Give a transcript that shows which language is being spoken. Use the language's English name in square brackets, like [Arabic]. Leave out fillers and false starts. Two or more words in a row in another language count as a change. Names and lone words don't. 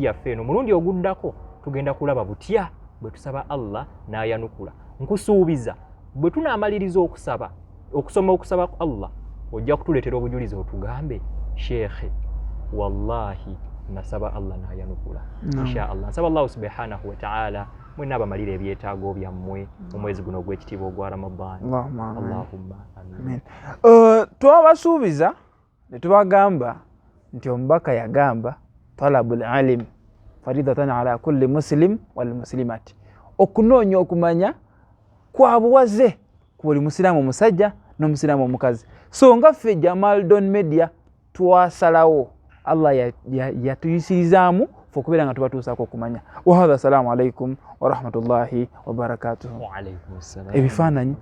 [Ganda] yaffe eno mulundi oguddako tugenda kulaba butya bwe tusaba Allah n'ayanukula nkusuubiza bwe tunaamaliriza okusoma okusaba Allah ojja kutuleetera obujulizi otugambe shekhe wallahi nasaba Allah n'ayanukula [Arabic] إن شاء الله [Ganda] nsaba Allah [Arabic] سبحانه وتعالى [Ganda] mwenna abamalira ebyetaago byammwe mu mwezi guno ogw'ekitiibwa ogwa Ramadani [Arabic] اللهم آمين. [Ganda] Twabasuubiza ne tubagamba nti omubaka yagamba [Arabic] طلب العلم فريضة على كل مسلم والمسلمات [Ganda] okunoonya okumanya kwa buwaze ku buli musiraamu omusajja n'omusiraamu omukazi so nga ffe Jamal Don Media twasalawo Allah yatuyisirizaamu ffe okubeera nga tubatuusaako okumanya [Arabic] وهذا السلام عليكم ورحمة الله وبركاته. وعليكم السلام. [Ganda] Ebifaananyi